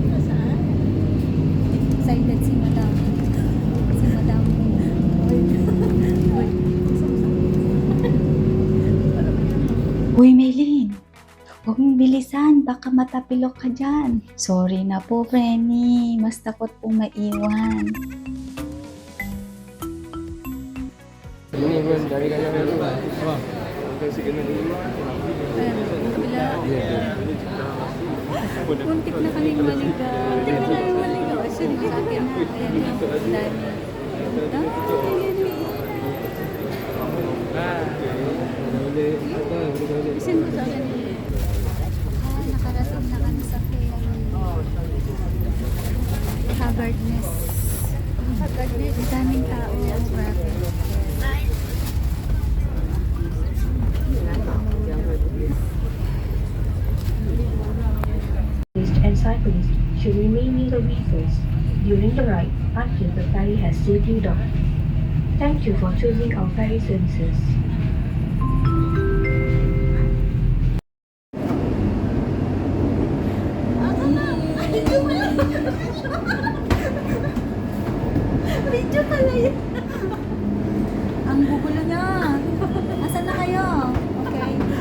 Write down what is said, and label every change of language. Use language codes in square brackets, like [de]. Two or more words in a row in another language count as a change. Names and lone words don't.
[tl] Excited si Madam. Si Madam. Uy, Maylin! Huwag mong bilisan, baka matapilok ka dyan. Sorry na po, Frenny. Mas takot pong maiwan. [ms] Ini pun dari kanya baru. Apa? Kasi kena dulu. [tl] Muntik na kaming maligaw. Muntik na kaming maligaw. Actually, sa akin na. Ayan yung dami. Isin mo sa akin. Nakarating na kami sa ferry. Haggardness. Haggardness. Ang daming tao. Grabe. [en] And cyclists should remain near the vehicles during the ride until the ferry has safely docked. Thank you for choosing our ferry services. [tl] Video pala yun. Ang gugulo niya. Asan na kayo? Okay.